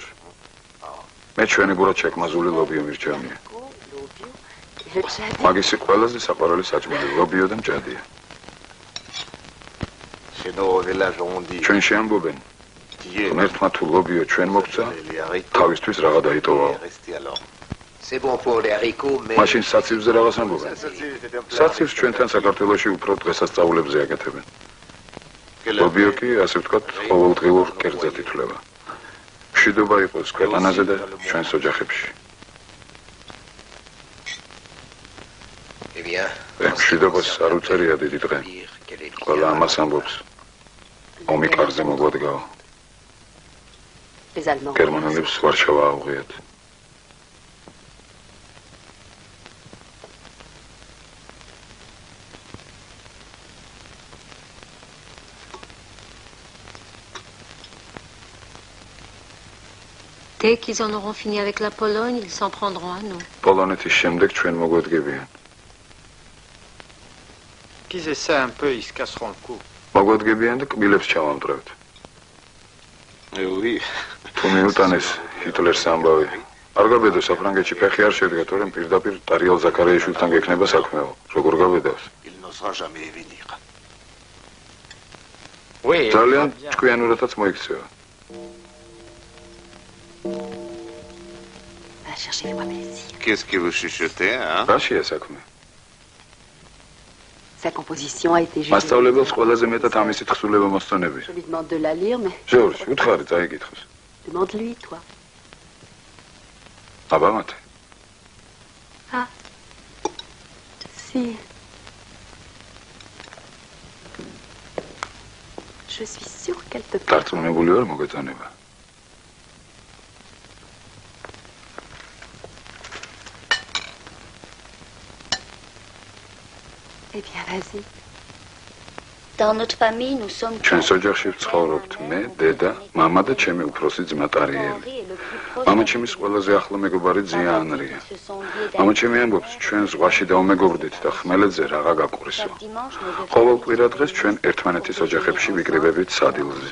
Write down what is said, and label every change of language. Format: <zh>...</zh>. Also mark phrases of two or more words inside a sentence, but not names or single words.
<ka>მე ჩვენი გურად შეკმაზული ლობიო მირჩევნია. მაგისი ყველაზე საყვარელი საჭმელი ლობიო და მჭადია. ჩვენ შეამბობენ. ერთმა თუ ლობიო ჩვენ მოგცა, თავისთვის რაღა დაიტოვაო.</ka> <fr>C'est bon pour les haricots, mais...</fr> <ka>მაშინ საცივზე რაღაც ამბობენ. საცივს ჩვენთან საქართველოში უფრო დღესასწაულებზე აკეთებენ. ლობიო კი, ასე ვთქვათ, ყოველდღიურ კერძად ითვლება. მშვიდობა იყოს ქვეყანაზე და ჩვენს ოჯახებში. მშვიდობას არ უწერია დიდი დღე. ყველა ამას ამბობს. ომი კარზე მოგვადგაო. გერმანელებს ვარშავა აუღიათ.</ka> <fr>Dès qu'ils en auront fini avec la Pologne, ils s'en prendront à nous.</fr> <ka>Polonეთის შემდეგ ჩვენ მოგვედგებიან.</ka> <fr>Qu'ils essaient un peu, ils se casseront le cou.</fr> <ka>მოგვედგებიან და კბილებს ჩავამტვრევთ. თუ მიუტანეს ჰიტლერს ამბავი. არ გაბედო საფრანგეთში ფეხი არ შედგა, თორემ პირდაპირ ტარიელ ზაქარიაშვილთან გექნება საქმეო. როგორ გაბედავს? ძალიან ჭკვიანურადაც მოიქცევა.</ka> <fr>Qu'est-ce que vous chuchotez, hein?</fr> <ka>Rachia საქმე.</ka> <fr>Sa composition a été jugée.</fr> <ka>მასწავლებელს ყველაზე მეტად ამისი თხზულება მოსწონები.</ka> <fr>Je lui demande de la lire, mais...</fr> <ka>ჟორჟ, უთხარი, წაიგითხოს.</ka> <fr>Demande-lui, toi.</fr> <ka>აბამათე.</ka> <fr>Ah. Si. Je suis sûre qu'elle te plaît.</fr> <ka>დარწმუნებული ვარ მოგეწონება.</ka> <fr>Eh bien, vas-y. Dans notre famille, nous sommes...</fr> <ka>ჩვენს ოჯახში ვცხოვრობთ მე, დედა, მამა და ჩემი უფროსი ძმა ტარიელი. მამა ჩემის ყველაზე ახლო მეგობარი ძია ანრია. მამა ჩემი ამბობს, ჩვენ ზღვაში დავმეგობრდით და ხმელეთზე რაღა გაყვრისო. ყოველ კვირა დღეს ჩვენ ერთმანეთის ოჯახებში ვიკრიბებით სადილზე.</ka>